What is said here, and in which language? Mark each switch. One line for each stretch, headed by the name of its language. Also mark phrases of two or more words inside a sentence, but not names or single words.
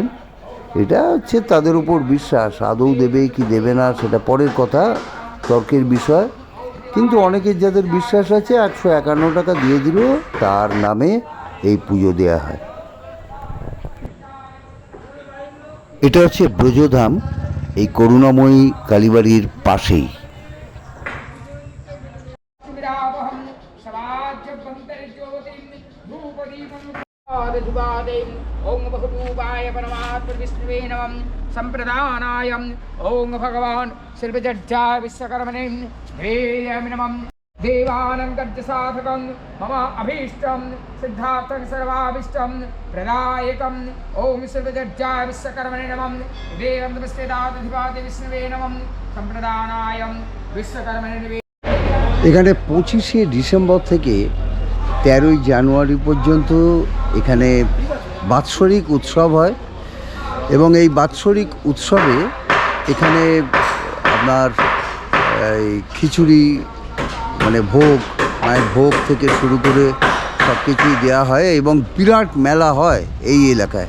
Bangla: এটা হচ্ছে তাদের উপর বিশ্বাস, আদৌ দেবে কি দেবে না সেটা পরের কথা, তর্কের বিষয়। কিন্তু অনেকের যাদের বিশ্বাস আছে 151 টাকা দিয়ে দিলেও তার নামে এই পুজো দেওয়া হয়। এটা হচ্ছে ব্রজধাম, এই করুণাময়ী কালীবাড়ির পাশেই।
Sanskrit: ओं बहुरूपाय परमात्म विष्णुवे नमः संप्रदानाय ओं भगवान् शिल्पजड्जाय विश्वकर्मणे वेयामि नमः देवानं गजसाधकं मम अभीष्टं सिद्धार्थं सर्वाभीष्टं प्रदायकं ओं शिल्पजड्जाय विश्वकर्मणे नमः देवं नमस्तेदाधिपादि विष्णुवे नमः संप्रदानाय विश्वकर्मणे।
Bangla: এখানে 25শে ডিসেম্বর থেকে 13ই জানুয়ারি পর্যন্ত এখানে বাৎসরিক উৎসব হয় এবং এই বাৎসরিক উৎসবে এখানে আপনার এই খিচুড়ি মানে ভোগ, মায়ের ভোগ থেকে শুরু করে সব কিছুই দেওয়া হয় এবং বিরাট মেলা হয় এই এলাকায়।